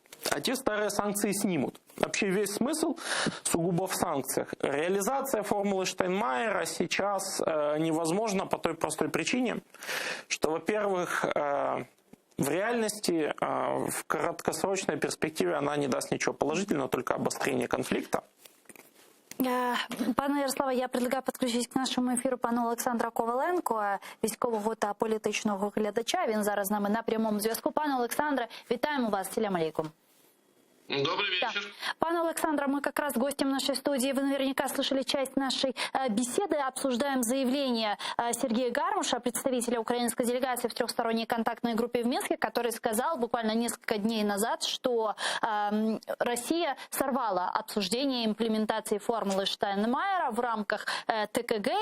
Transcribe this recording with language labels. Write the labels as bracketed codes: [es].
[ru] А те старые санкции снимут. Вообще весь смысл сугубо в санкциях. Реализация формулы Штайнмайера сейчас невозможна по той простой причине, что, во-первых, в реальности, в краткосрочной перспективе она не даст ничего положительного, только обострение конфликта. [uk] Пане Ярославе, [ru] я предлагаю [uk] підключитися к нашому ефіру пану Олександра Коваленко, військового та політичного глядача. Він зараз з нами на прямому зв'язку. Пане Олександре, вітаємо вас. [ar] Салям алейкум. [ru] Добрый вечер. Да. Пане Александра, мы как раз гостем нашей студии. Вы наверняка слышали часть нашей беседы. Обсуждаем заявление Сергея Гармуша, представителя украинской делегации в трехсторонней контактной группе в Минске, который сказал буквально несколько дней назад, что Россия сорвала обсуждение имплементации формулы Штайнмайера в рамках ТКГ.